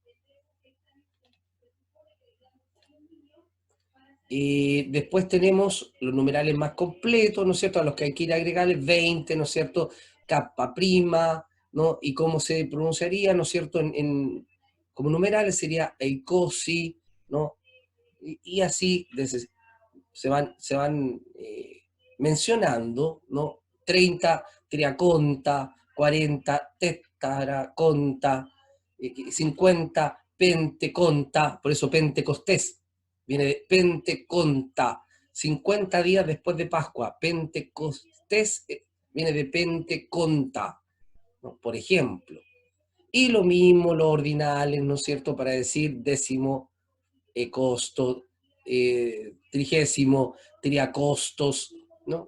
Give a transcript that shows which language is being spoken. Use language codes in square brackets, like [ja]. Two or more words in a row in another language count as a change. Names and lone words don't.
[es] Después tenemos los numerales más completos, ¿no es cierto?, a los que hay que ir a agregarle 20, ¿no es cierto?, kappa prima, ¿no? Y cómo se pronunciaría, ¿no es cierto?, como numerales sería eicosi, ¿no? Y así se van mencionando, ¿no? [el] 30 τριάκοντα, 40 τετταράκοντα, 50 πεντήκοντα, [es] por eso Pentecostés, viene de Penteconta, 50 días después de Pascua, Pentecostés viene de Penteconta, ¿no? Por ejemplo. Y lo mismo los ordinales, ¿no es cierto?, para decir décimo costo, trigésimo, triacostos, ¿no?